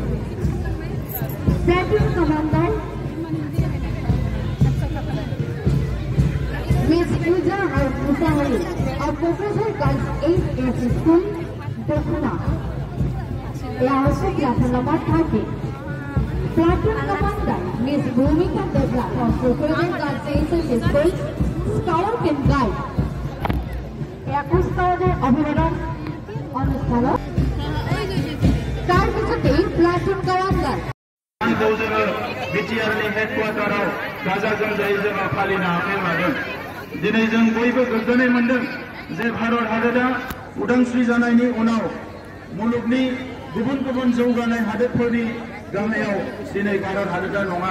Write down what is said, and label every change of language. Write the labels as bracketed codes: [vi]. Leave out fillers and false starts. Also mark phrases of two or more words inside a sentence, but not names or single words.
[en] Platoon commander Miss Pooja Musahari of Professor Girls 8S School, Dokhuna. They are also platoon number 30. Platoon commander Miss Bhumika Debla of Professor Girls 8S School, Scout and Guide. [bn] একুশ তারিখের অভিবাদন অনুষ্ঠান তার পিছতেই প্লাটুন কমান্ডার [brx] बिटिआरनि हेडक्वार्टाराव गाजा गोमजायै जोङो फालिनो आखायाव लादों। दिनै जों बयबो गोग्गानाय मोनदों जे भारत हादरा उदांस्रि जानायनि उनाव मुलुगनि गुबुन गुबुन जौगानाय हादोरफोरनि गाहायाव दिनै भारत हादरा नङा।